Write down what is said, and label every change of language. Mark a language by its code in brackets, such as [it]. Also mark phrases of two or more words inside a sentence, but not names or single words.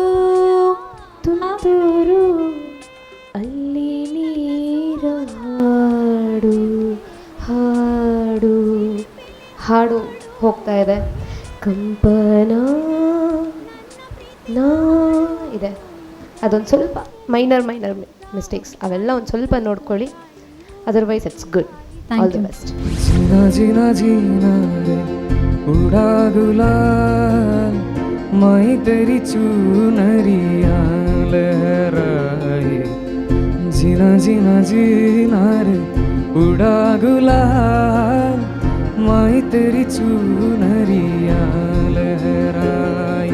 [kn] ತುಂತುರು ಅಲ್ಲಿ ನೀರ ಹಾಡು ಹಾಡು ಹಾಡು ಹೋಗ್ತಾ ಇದೆ. ಕಂಪನ ನಾ ಇದೆ, ಅದೊಂದು ಸ್ವಲ್ಪ [en] minor mistakes, [kn] ಅವೆಲ್ಲ ಒಂದು ಸ್ವಲ್ಪ ನೋಡ್ಕೊಳ್ಳಿ. [en] Otherwise it's good. All the best. [hi] जीना जीना जीना रे उड़ा गुलाल मैं तेरी चुनरिया लहराए. जीना जीना जीना रे उड़ा गुलाल मैं तेरी चुनरिया लहराए.